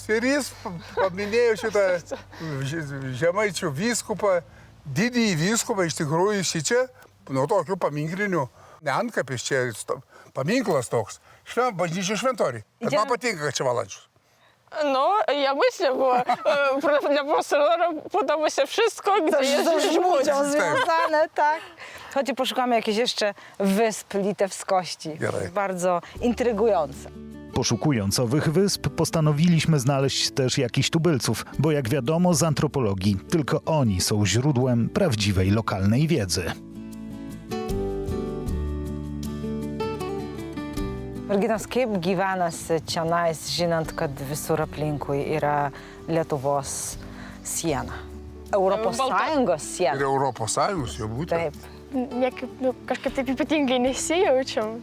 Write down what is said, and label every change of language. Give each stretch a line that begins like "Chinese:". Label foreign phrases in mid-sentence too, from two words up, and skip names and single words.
Lithuanian: Ir jis paminėjo šitą Žemaičių vyskupą, didįjį vyskupą, iš tikrųjų šičia, nuo tokių paminklinių, ne antkapis, čia paminklas toks, bažnyčių šventoriai. Bet man patinka, kad čia Valančius.
Polish: No, ja myślę, bo dla profesora podoba się wszystko, gdzie jest żółcią związane, tak. Chodźcie, poszukamy jakiejś jeszcze wysp litewskości. Jaraj. Bardzo intrygujące. Poszukując owych wysp, postanowiliśmy znaleźć też jakichś tubylców, bo jak wiadomo z antropologii, tylko oni są źródłem prawdziwej lokalnej wiedzy.
Lithuanian: Merginos, kaip gyvenasi čionais, žinant, kad visur aplinkui yra Lietuvos siena? Europos Sąjungos Ir siena. Europos Sąjungos jau būtent. Taip. Niekaip, kažkaip taip ypatingai nesijaučiam.